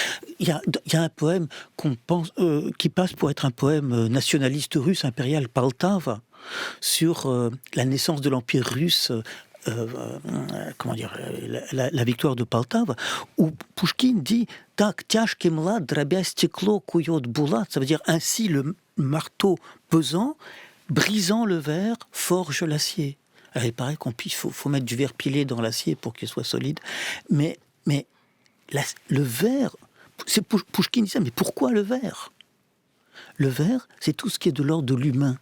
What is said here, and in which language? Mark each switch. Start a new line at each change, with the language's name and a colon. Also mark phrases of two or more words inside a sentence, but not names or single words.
French: Il y a un poème qui passe pour être un poème nationaliste russe, impérial, Poltava, sur la naissance de l'Empire russe, la victoire de Poltava, où Pouchkine dit «
Russian: Tak тяжкий млад, дробя стекло, кует булат »,
French: ça veut dire « ainsi le marteau pesant, brisant le verre, forge l'acier ». Alors, il paraît qu'il faut mettre du verre pilé dans l'acier pour qu'il soit solide, mais le verre, c'est Pouchkine dit ça, mais pourquoi le verre ? Le verre, c'est tout ce qui est de l'ordre de l'humain.